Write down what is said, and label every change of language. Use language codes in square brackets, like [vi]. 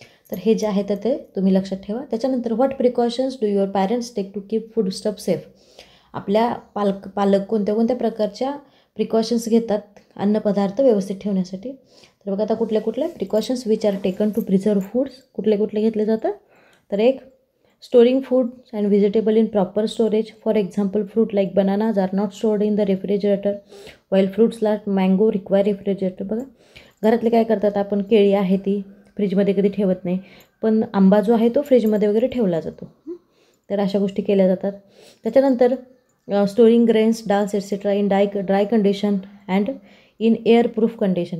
[mr] तर हे जे आहे तर ते तुम्ही लक्षात ठेवा. त्याच्यानंतर [en] What precautions do your parents take to keep food stuff safe. [mr] आपल्या पालक कोणत्या कोणत्या प्रकारच्या प्रिकॉशन्स घेतात अन्नपदार्थ व्यवस्थित ठेवण्यासाठी. तर बघा आता कुठले precautions [en] which are taken to preserve foods, [mr] कुठले घेतले जातात. [en] तर एक, storing food and vegetable in proper storage. For example fruit like bananas are not stored in the refrigerator while fruits like mango require refrigerator. [mr] बघा घरातले काय करतात, आपण केळी आहे ती फ्रीजमध्ये कधी ठेवत नाही, पण आंबा जो आहे तो फ्रीजमध्ये वगैरे ठेवला जातो. तर अशा गोष्टी केल्या जातात. [en] त्याच्यानंतर storing grains, dals etcetera in dry condition and in air proof condition.